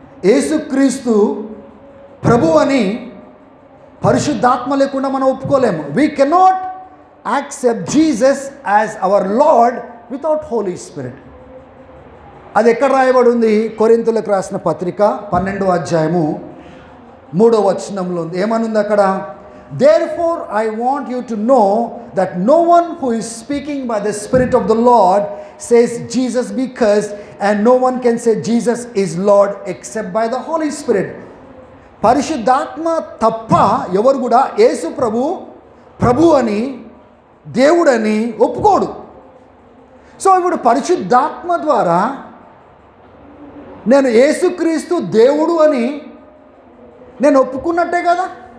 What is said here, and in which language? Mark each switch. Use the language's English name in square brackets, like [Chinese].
[Telugu] యేసుక్రీస్తు ప్రభు అని పరిశుద్ధాత్మ లేకుండా మనం ఒప్పుకోలేము. [English] We cannot accept Jesus as our lord without holy spirit. [Telugu] అది ఎక్కడ రాయబడి ఉంది? కొరింథీయులకు రాసిన పత్రిక 12వ అధ్యాయము 3వ వచనంలో ఉంది. ఏమనుంది అక్కడ? [English] Therefore I want you to know that no one who is speaking by the Spirit of the Lord says Jesus be cursed, and no one can say Jesus is Lord except by the Holy Spirit. [Telugu] పరిశుద్ధాత్మ తప్ప ఎవరు కూడా యేసు ప్రభు అని దేవుడని ఒప్పుకోడు. So ఇప్పుడు పరిశుద్ధాత్మ ద్వారా నేను యేసుక్రీస్తు దేవుడు అని నేను ఒప్పుకున్నట్టే కదా.